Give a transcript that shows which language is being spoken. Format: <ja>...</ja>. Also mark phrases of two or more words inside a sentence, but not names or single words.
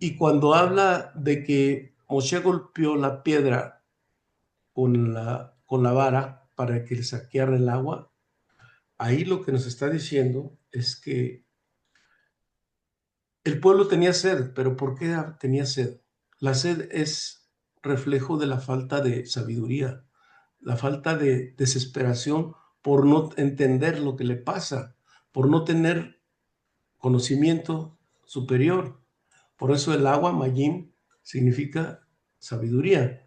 <es>Y cuando habla de que Moshe golpeó la piedra con la vara para que le saqueara el agua, ahí lo que nos está diciendo es que el pueblo tenía sed, pero ¿por qué tenía sed? La sed es reflejo de la falta de sabiduría, la falta de desesperación por no entender lo que le pasa, por no tener conocimiento superior. Por eso el agua, Mayim, significa sabiduría.</es>